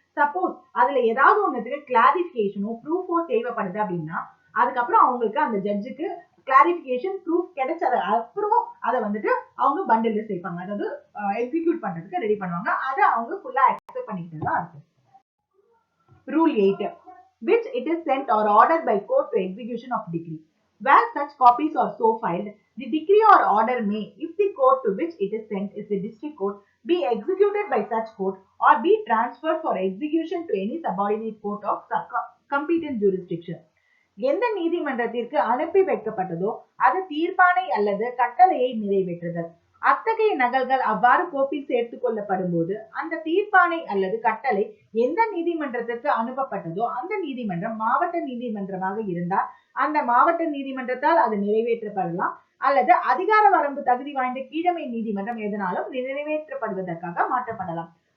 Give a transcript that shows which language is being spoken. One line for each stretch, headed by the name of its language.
Tamil: Suppose அதுல ஏதாவது ஒண்ணுக்கு கிளாரிபிகேஷனோ ப்ரூஃபோ தேவைப்படுது அப்படின்னா அதுக்கப்புறம் அவங்களுக்கு அந்த ஜட்ஜுக்கு கிளாரிபிகேஷன் ப்ரூஃப் கிடைச்சது அப்புறம் அதை வந்துட்டு அவங்க பண்டில்ல சேர்ப்பாங்க, அதாவது எக்ஸிக்யூட் பண்றதுக்கு ரெடி பண்ணுவாங்க. அதை அவங்க ஃபுல்லா அக்செப்ட் பண்ணிக்கிட்டு தான் இருக்கு.
English: Rule 8. Which it is sent or ordered by court to execution of decree. Where such copies are so filed, the decree or order may, if the court to which it is sent is the district court, be executed by such court or be transferred for execution to any subordinate court of competent jurisdiction.
Tamil: எந்த நீதிமன்றத்திற்கு அனுப்பி வைக்கப்பட்டதோ அது தீர்ப்பாணை அல்லது கட்டளையை நிறைவேற்றுதல். அத்தகைய நகல்கள் அவ்வாறு கோப்பில் சேர்த்துக் கொள்ளப்படும் போது அந்த தீர்ப்பாணை அல்லது கட்டளை எந்த நீதிமன்றத்திற்கு அனுப்பப்பட்டதோ அந்த நீதிமன்றம் மாவட்ட நீதிமன்றமாக இருந்தால் அந்த மாவட்ட நீதிமன்றத்தால் அது நிறைவேற்றப்படலாம் அல்லது அதிகார வரம்பு தகுதி வாய்ந்த கீழமை நீதிமன்றம் எதனாலும் நிறைவேற்றப்படுவதற்காக மாற்றப்படலாம்.